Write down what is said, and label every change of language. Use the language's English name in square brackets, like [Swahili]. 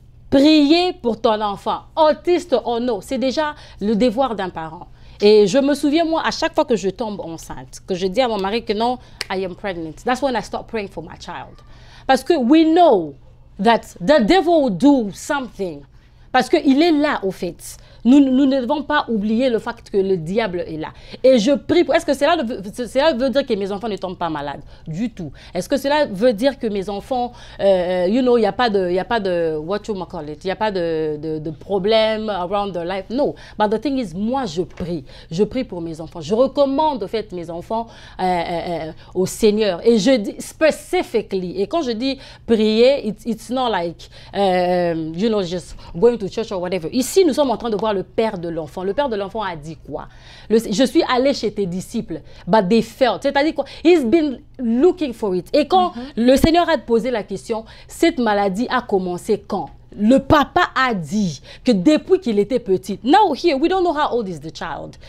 [French] Prier pour ton enfant, autiste ou non, c'est déjà le devoir d'un parent. Et je me souviens, moi, à chaque fois que je tombe enceinte, que je dis à mon mari que non, [English] I am pregnant, that's when I start praying for my child. [French] Parce que [English] we know that the devil will do something. [French] Parce qu'il est là, au fait. Nous ne devons pas oublier le fait que le diable est là. Et je prie pour... Est-ce que cela veut dire que mes enfants ne tombent pas malades? Du tout. Est-ce que cela veut dire que mes enfants, [English] you know, [French] il n'y a pas de, [English] what you call it, [French] il n'y a pas de problème [English] around their life? No. But the thing is, [French] moi, je prie. Je prie pour mes enfants. Je recommande, en fait, mes enfants au Seigneur. Et je dis specifically, et quand je dis prier, [English] it's not like, you know, just going to church or whatever. [French] Ici, nous sommes en train de voir le père de l'enfant. Le père de l'enfant a dit quoi? Je suis allé chez tes disciples, [English] but they failed. [French] C'est-à-dire quoi? [English] He's been looking for it. [French] Et quand le Seigneur a posé la question, cette maladie a commencé quand? Le papa a dit que depuis qu'il était petit, [English] now here, we don't know how old is the child.